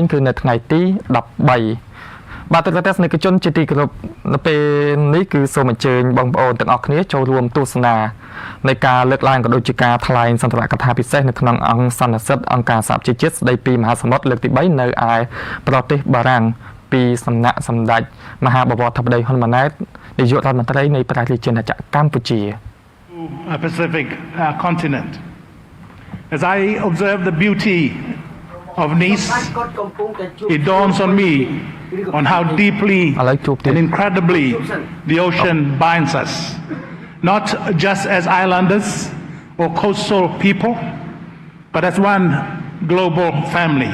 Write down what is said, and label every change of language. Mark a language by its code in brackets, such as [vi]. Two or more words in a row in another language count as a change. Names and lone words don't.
[km] គឺនៅថ្ងៃទី13បាទទស្សនិកជនជាទីគោរពនៅពេលនេះគឺសូមអញ្ជើញបងប្អូនទាំងអស់គ្នាចូលរួមទស្សនានៃការលើកឡើងក៏ដូចជាការថ្លែងសន្ទរកថាពិសេសនៅក្នុងអង្គសន្និសីទអង្គការសហប្រជាជាតិស្ដីពីមហាសមុទ្រលើកទី3នៅឯប្រទេសបារាំងពីសំណាក់សម្ដេចមហាបវរធិបតីហ៊ុនម៉ាណែតនាយករដ្ឋមន្ត្រីនៃប្រទេសជាណាចក្រកម្ពុជា [en] Pacific continent. As I observe the beauty of Nice, it dawns on me on how deeply and incredibly the ocean binds us, not just as islanders or coastal people, but as one global family.